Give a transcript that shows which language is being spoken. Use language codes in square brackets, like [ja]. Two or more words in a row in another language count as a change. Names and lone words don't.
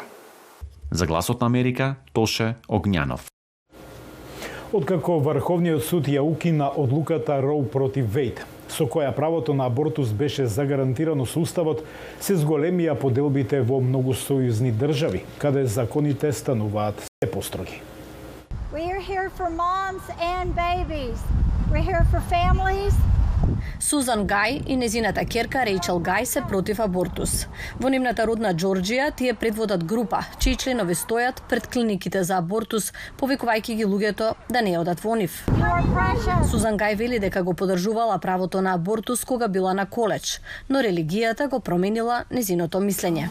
[mk] За Гласот на Америка, Тоше Огњанов. Откако Врховниот суд ја укина одлуката Роу против Вејд, со која правото на абортус беше загарантирано со Уставот, се зголемија поделбите во многу сојузни држави, каде законите стануваат се построги. [en] We are here for moms and babies. We're here for families. [mk] Сузан Гај и незината ќерка Рејчел Гај се против абортус. Во нивната родна Џорџија тие предводат група, чии членови стојат пред клиниките за абортус, повикувајќи ги луѓето да не одат во нив. Сузан Гај вели дека го поддржувала правото на абортус кога била на коледж, но религијата го променила незиното мислење.